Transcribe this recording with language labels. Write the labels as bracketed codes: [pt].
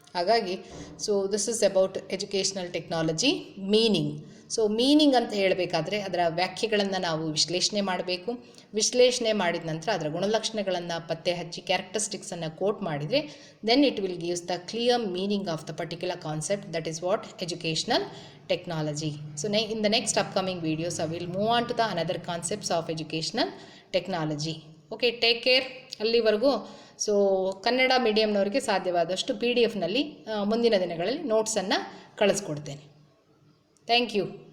[en] ಹಾಗಾಗಿ so this is about educational technology meaning. [kn] So meaning ಅಂತ ಹೇಳಬೇಕಾದ್ರೆ ಅದರ ವ್ಯಾಖ್ಯೆಗಳನ್ನು ನಾವು ವಿಶ್ಲೇಷಣೆ ಮಾಡಬೇಕು. ವಿಶ್ಲೇಷಣೆ ಮಾಡಿದ ನಂತರ ಅದರ ಗುಣಲಕ್ಷಣಗಳನ್ನು ಪತ್ತೆ ಹಚ್ಚಿ ಕ್ಯಾರೆಕ್ಟರಿಸ್ಟಿಕ್ಸನ್ನು ಕೋಟ್ ಮಾಡಿದರೆ [en] Then it will gives the clear meaning of the particular concept, that is what educational technology. So in the next upcoming videos I will move on to the another concepts of educational technology. Okay, take care. [kn] ಅಲ್ಲಿವರೆಗೂ so Kannada ಮೀಡಿಯಮ್ನವರಿಗೆ ಸಾಧ್ಯವಾದಷ್ಟು PDF ನಲ್ಲಿ ಮುಂದಿನ ದಿನಗಳಲ್ಲಿ ನೋಟ್ಸನ್ನು ಕಳಿಸ್ಕೊಡ್ತೇನೆ. [en] Thank you.